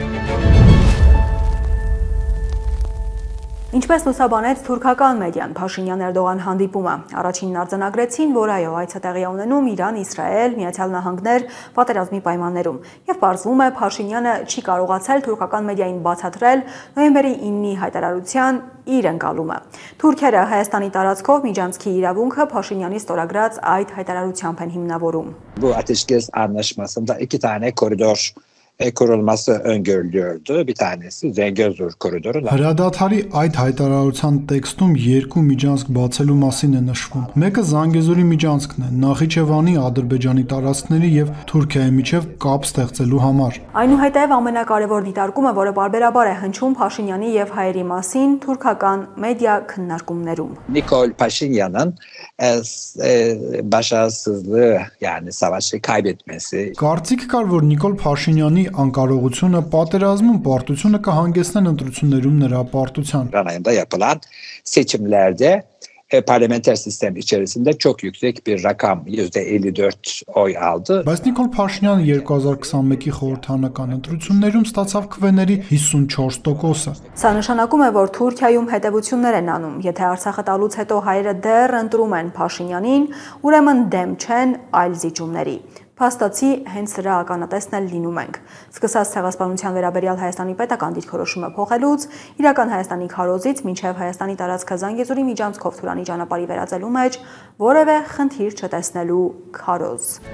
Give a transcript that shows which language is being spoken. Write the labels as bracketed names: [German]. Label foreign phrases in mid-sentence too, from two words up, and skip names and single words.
[Armenian] Ինչպես լուսաբանեց թուրքական մեդիան Փաշինյան-Էրդողան հանդիպումը, առաջինն արձանագրեցին, որ այո, այցը տեղի է ունենում Իրան, Իսրայել, Միացյալ Նահանգներ պատերազմի պայմաններում, եւ պարզվում է Փաշինյանը չի կարողացել թուրքական մեդիային բացատրել նոյեմբերի 9-ի հայտարարության իր ընկալումը։ Թուրքերը Հայաստանի տարածքով միջանցքի իրավունքը Փաշինյանի ստորագրած այդ հայտարարությամբ են հիմնավորում։ [Turkish] Bu ateşkes anlaşmasında 2 tane koridor kurulması öngörülüyordu. Bir tanesi Zengezur koridoru. [Armenian] Հրադադարի այդ հայտարարության տեքստում երկու միջանցք բացելու մասին է նշվում։ Մեկը Զանգեզուրի միջանցքն է, Նախիջևանի, Ադրբեջանի տարածքների եւ Թուրքիայի միջև կապ ստեղծելու համար։ Այնուհետև ամենակարևոր դիտարկումը, որը բարբերաբար է հնչում Փաշինյանի եւ հայերի մասին թուրքական մեդիա քննարկումներում։ [Turkish] Nikol Pashinyan'ın başarısızlığı yani savaşı kaybetmesi. [Armenian] Կարծիք կար, որ Նիկոլ Փաշինյանի անկարողությունը պատերազմում պարտությունը կհանգեցնեն ընտրություններում նրա պարտության։ [Turkish] Ayında yapılan seçimlerde parlamenter sistem içerisinde çok yüksek bir rakam %54 oy aldı. [Armenian] Բայց Նիկոլ Փաշինյանը 2021-ի խորհրդանական ընտրություններում ստացավ քվեների 54%-ը։ Սա նշանակում է, որ Թուրքիայում հետևություններ են անում, եթե Արցախը տալուց հետո հայերը դեռ ընտրում են Փաշինյանին, ուրեմն դեմ չեն այլ զիջումների։ Փաստացի հենց սրա ականատեսն էլ լինում ենք։ Սկսած ցեղասպանության վերաբերյալ Հայաստանի պետական դիրքորոշումը փոխելուց, իրական Հայաստանի քարոզից մինչև Հայաստանի տարածքը Զանգեզուրի միջանցքով Թուրանի ճանապարհի վերածելու մեջ որևէ խնդիր չտեսնելու քարոզ։